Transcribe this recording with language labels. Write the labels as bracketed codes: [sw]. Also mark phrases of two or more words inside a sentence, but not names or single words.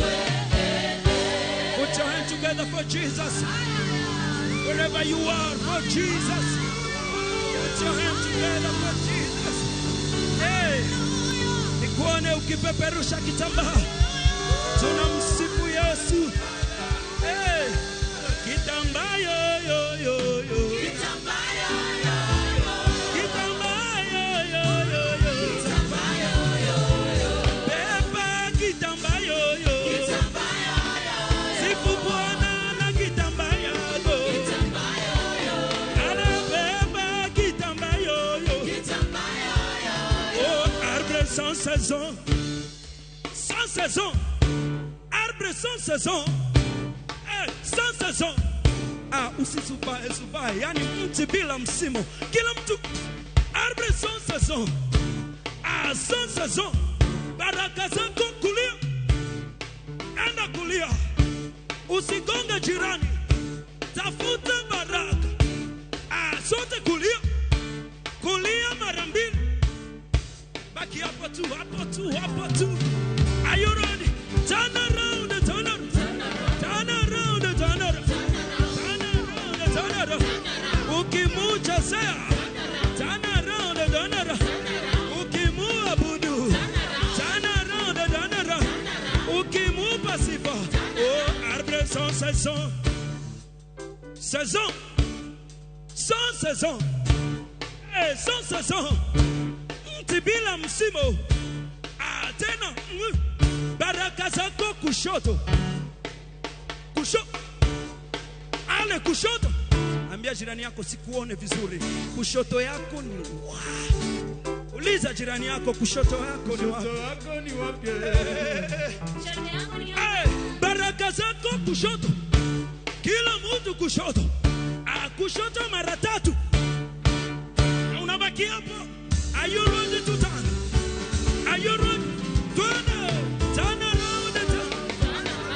[en] Put your hand together for Jesus. Wherever you are, for Jesus. Put your hand together for Jesus. [sw] Hey, nikuone ukipeperusha kitambaa. Tunamsifu Yesu. Hey, kitambaa yo. Kitambaa yo Kitambaa yo. Pepa kitambaa yo. Sifu Bwana na kitambaa yako. Ale pepa kitambaa yo. [fr] Oh, arbre sans saison. Sans saison. Arbre sans saison. Sans saison. [sw] Usisubae, yani mti bila msimu. Kila mtu [fr] arbre sans saison. Sans saison. [sw] Baraka zako kulia. Enda kulia. Usigonge jirani. Tafuta baraka. Sote kulia. Kulia mara mbili. Baki hapo tu. [en] Are you ready? Turn around. Ukimuchezea. Turn around. Ukimuabudu. Turn around. [sw] Ukimupa sifa. [fr] Oh, arbre sans saison. Saison. Sans saison. Sans saison. [sw] Mti bila msimu. Tena baraka zako kushoto. Ale kushoto. Ambia jirani yako sikuone vizuri. Kushoto yako ni wapi? Uliza jirani yako kushoto yako ni wapi? Baraka zako kushoto. Kila mtu kushoto. Kushoto mara 3. Na unabaki hapo. [en] Are you ready to turn? Are you ready? Turn around.